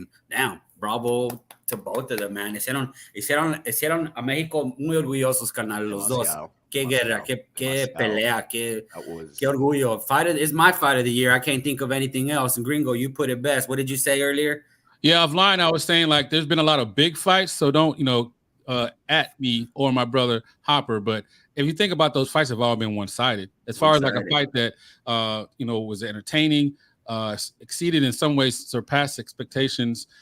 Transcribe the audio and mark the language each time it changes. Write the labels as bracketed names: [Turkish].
[English] Damn, bravo to both of them, man. [Spanish] Hicieron a México muy orgullosos, carnal, los dos. Qué guerra, qué pelea, qué orgullo. [English] It's my fight of the year. I can't think of anything else. And Gringo, you put it best. What did you say earlier? Yeah, offline, I was saying, like, there's been a lot of big fights, so don't, at me or my brother Hopper. But if you think about those fights, have all been one-sided. As far as like a fight that, was entertaining, exceeded in some ways, surpassed expectations.